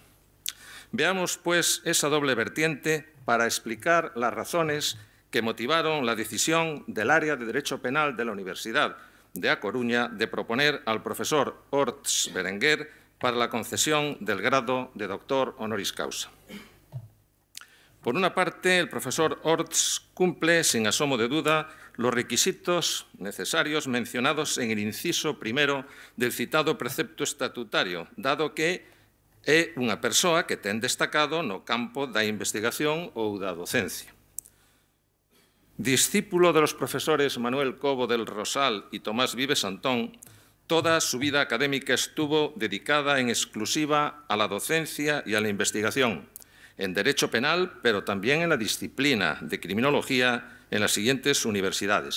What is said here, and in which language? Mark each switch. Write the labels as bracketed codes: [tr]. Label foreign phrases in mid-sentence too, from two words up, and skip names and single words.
[es] Veamos, pues, esa doble vertiente para explicar las razones que motivaron la decisión del área de Derecho Penal de la Universidad de A Coruña de proponer al profesor Orts Berenguer para la concesión del grado de doctor honoris causa. Por una parte, el profesor Orts cumple, sin asomo de duda, los requisitos necesarios mencionados en el inciso primero del citado precepto estatutario, dado que [gl] é unha persoa que ten destacado no campo da investigación ou da docencia. [es] Discípulo de los profesores Manuel Cobo del Rosal y Tomás Vives Antón, toda su vida académica estuvo dedicada en exclusiva a la docencia y a la investigación, en Derecho Penal, pero también en la disciplina de Criminología en las siguientes universidades.